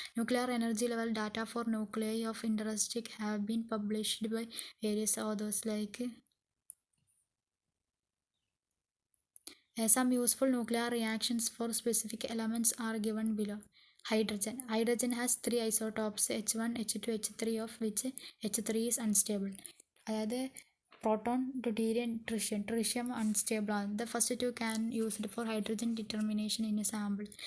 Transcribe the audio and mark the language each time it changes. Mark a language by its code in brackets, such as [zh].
[en] Nuclear energy level data for nuclei of interest have been published by various authors like Some useful nuclear reactions for specific elements are given below. Hydrogen. Hydrogen has three isotopes H1, H2, H3 of which H3 is unstable. [ml] അതായത് proton, deuterium, tritium. Tritium unstable ആണ്. [en] The first two can used for hydrogen determination in a sample.